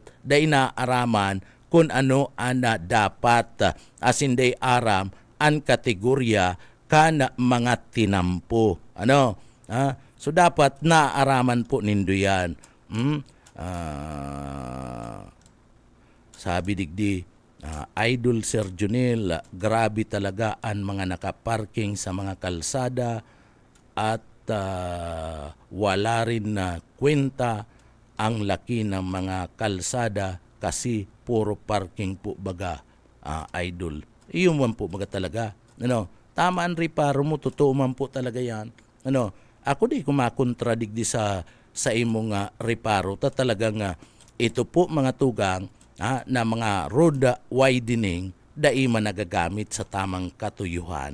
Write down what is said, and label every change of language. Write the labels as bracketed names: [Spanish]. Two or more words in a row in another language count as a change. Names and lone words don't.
[Bikol] Dahil na araman kung ano ana dapat asinday aram ang kategorya kana mga tinampo. Ano? So dapat naaraman po nindo yan. [Filipino] Sabi digdi, Idol Sir Junel, grabe talaga ang mga nakaparking sa mga kalsada at wala rin na kwenta ang laki ng mga kalsada kasi puro parking po baga, Idol. [Bikol] Iyon man po baga talaga. Ano, tamaan riparo mo, totoo man po talaga yan. Ano, ako di kumakontradigdi sa imong riparo. Talagang ito po mga tugang na mga [English] road widening [Bikol] dai man nagagamit sa tamang katuyuhan.